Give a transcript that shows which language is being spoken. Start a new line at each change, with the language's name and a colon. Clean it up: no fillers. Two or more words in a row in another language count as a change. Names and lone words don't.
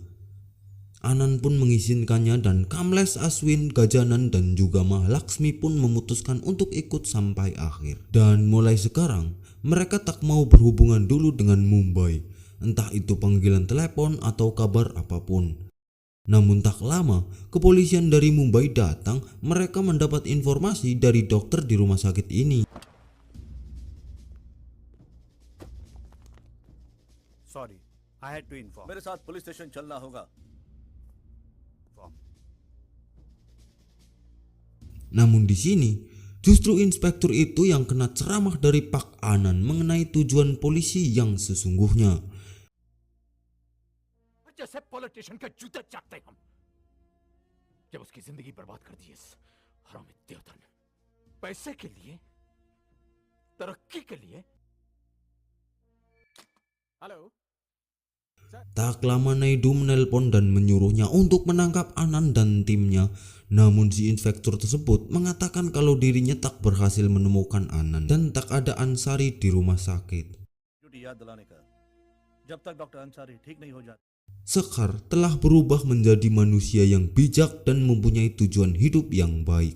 Indonesian: Anan pun mengizinkannya dan Kamles, Aswin, Gajanan dan juga Mahalaksmi pun memutuskan untuk ikut sampai akhir. Dan mulai sekarang, mereka tak mau berhubungan dulu dengan Mumbai, entah itu panggilan telepon atau kabar apapun. Namun tak lama, kepolisian dari Mumbai datang. Mereka mendapat informasi dari dokter di rumah sakit ini.
English: Sorry, I had to inform.
Hindi: मेरे साथ पुलिस स्टेशन चलना होगा।
Indonesian: Namun di sini, justru inspektur itu yang kena ceramah dari Pak Anan mengenai tujuan polisi yang sesungguhnya.
Hindi: जैसे पॉलिटिशियन का जूता चाटते हम जब उसकी जिंदगी बर्बाद कर दी इस हरामी देवता ने पैसे के लिए तरक्की के लिए हेलो
Indonesian: Tak lama Naidu menelpon dan menyuruhnya untuk menangkap Anan dan timnya. Namun si inspektur tersebut mengatakan kalau dirinya tak berhasil menemukan Anan dan tak ada Ansari di rumah sakit. Sekar telah berubah menjadi manusia yang bijak dan mempunyai tujuan hidup yang baik.